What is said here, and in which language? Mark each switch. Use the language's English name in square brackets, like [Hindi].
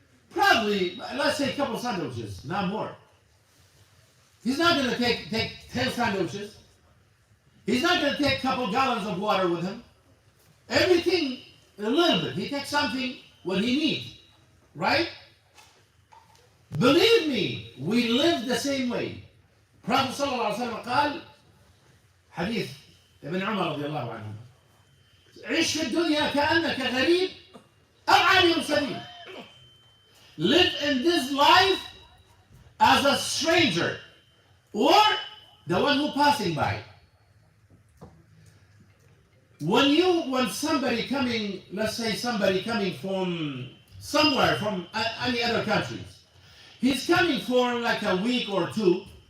[English] Probably, let's say a couple of sandwiches, not more. He's not going to take 10 sandwiches. He's not going to take a couple gallons of water with him. Everything, a little bit. He takes something when he needs, right? Believe me, we live the same way. [Arabic] Prophet sallallahu alaihi wasallam قال حديث ابن عمر رضي الله عنه عيش في الدنيا كأنك غريب أو عابر سبيل. [English] Live in this life as a stranger or the one who passing by. When somebody coming, let's say somebody coming from somewhere, from any other countries, he's coming for like a week or two.